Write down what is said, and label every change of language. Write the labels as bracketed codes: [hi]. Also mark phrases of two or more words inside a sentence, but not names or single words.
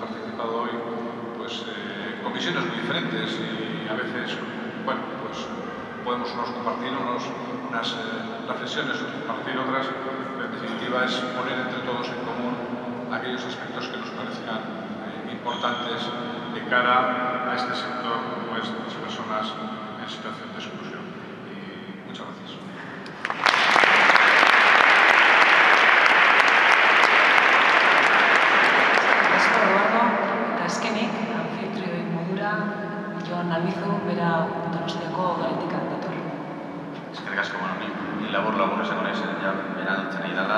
[es] participado hoy, pues con visiones muy diferentes, y a veces, bueno, pues podemos unos compartir unas reflexiones, otros compartir otras, pero en definitiva es poner entre todos en común aquellos aspectos que nos parezcan importantes de cara a este sector, como es las personas en situación de exclusión. Y muchas gracias. [eu] Joan Albizu, bera Donostiako Udaletik dator. Eskerrik asko, ni labur esango naiz, ja bera dutzen nahi dela.